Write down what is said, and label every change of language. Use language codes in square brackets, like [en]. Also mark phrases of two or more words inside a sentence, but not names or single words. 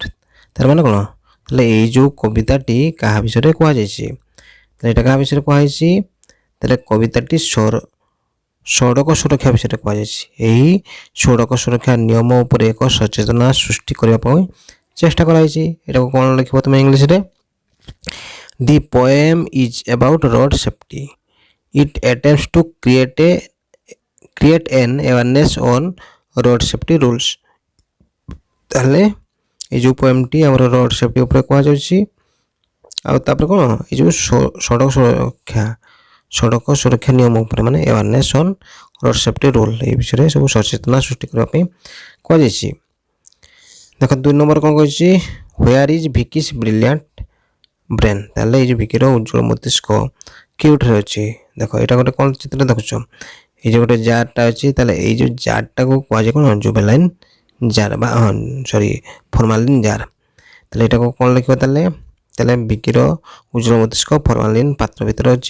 [or] ତାର ମାନେ କ'ଣ, ତାହେଲେ ଏଇ ଯେଉଁ କବିତାଟି କାହା ବିଷୟରେ କୁହାଯାଇଛି, ତାହେଲେ ଏଇଟା କାହା ବିଷୟରେ କୁହାଯାଇଛି, ତାହେଲେ କବିତାଟି ସଡ଼କ ସୁରକ୍ଷା ବିଷୟରେ କୁହାଯାଇଛି। ଏହି ସଡ଼କ ସୁରକ୍ଷା ନିୟମ ଉପରେ ଏକ ସଚେତନତା ସୃଷ୍ଟି କରିବା ପାଇଁ ଚେଷ୍ଟା କରାଯାଇଛି। ଏଟାକୁ କ'ଣ ଲେଖିବ ତୁମେ ଇଂଲିଶରେ? [en] The poem is about road safety. It attempts to create an awareness on road safety rules. [or] ତାହେଲେ এই ଯେଉଁ ପୋଏମଟି ଆମର [en] road safety [or] ଉପରେ କୁହାଯାଉଛି। ଆଉ ତାପରେ କ'ଣ, ଏଇ ଯେଉଁ ସଡ଼କ ସୁରକ୍ଷା ନିୟମ ଉପରେ ମାନେ [en] awareness on road safety rule [or] এই ବିଷୟରେ ସବୁ ସଚେତନତା ସୃଷ୍ଟି କରିବା ପାଇଁ କୁହାଯାଇଛି। ଦେଖ 2 ନମ୍ବର କ'ଣ କହିଛି, [en] where is Vicky's brilliant brain। [or] ତାହେଲେ ଏଇ ଯେଉଁ ଭିକିର ଉଜ୍ଜଳ ମସ୍ତିଷ୍କ କେଉଁଠାରେ ଅଛି। ଦେଖ ଏଇଟା ଗୋଟେ କ'ଣ ଚିତ୍ର ଦେଖୁଛ, ଏଇ ଯେଉଁ ଗୋଟେ ଜାର୍ଟା ଅଛି, ତାହେଲେ ଏଇ ଯେଉଁ ଜାର୍ଟାକୁ କୁହାଯାଏ କ'ଣ, [en] juvenile jar [or] ବା [en] formalin jar. [or] ତାହେଲେ ଏଇଟାକୁ କ'ଣ ଲେଖିବ, ତାହେଲେ ଭିକିର ଉଜ୍ଜଳ ମସ୍ତିଷ୍କ ଫର୍ମାଲିନ୍ ପାତ୍ର ଭିତରେ ଅଛି।